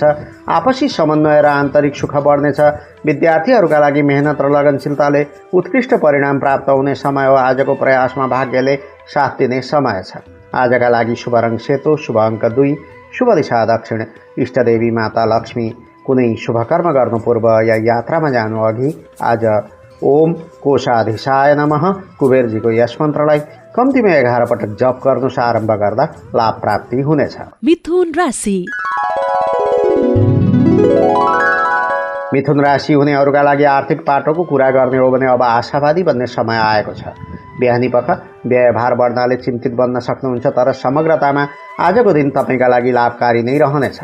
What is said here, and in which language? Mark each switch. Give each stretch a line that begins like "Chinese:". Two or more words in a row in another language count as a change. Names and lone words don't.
Nepali: आपसी समन्वय र आन्तरिक सुख बढ्नेछ। विद्यार्थीहरूका लागि मेहनत र लगनशीलताले उत्कृष्ट परिणाम प्राप्त हुने समय हो। आजको प्रयासमा भाग्यले साथ दिने समय छ। आजका लागि शुभ रङ सेतो, शुभ अङ्क 2, शुभ दिशा दक्षिण, इष्टदेवी माता लक्ष्मी। कुनै शुभ कर्म गर्नु पूर्व या यात्रामा जानु अघि आज
Sanskrit: ओम कोषाधीशाय नमः
Nepali: कुबेरजीको यस मन्त्रलाई कम्तीमा 11 पटक जप गर्नुस्। आरम्भ गर्दा लाभ प्राप्ति हुनेछ। मिथुन राशि। मिथुन राशि हुनेहरूका लागि आर्थिक पाटोको कुरा गर्ने हो भने अब आशावादी बन्ने समय आएको छ। बिहानी पख व्ययभार बढ्नाले चिन्तित बन्न सक्नुहुन्छ, तर समग्रतामा आजको दिन तपाईँका लागि लाभकारी नै रहनेछ।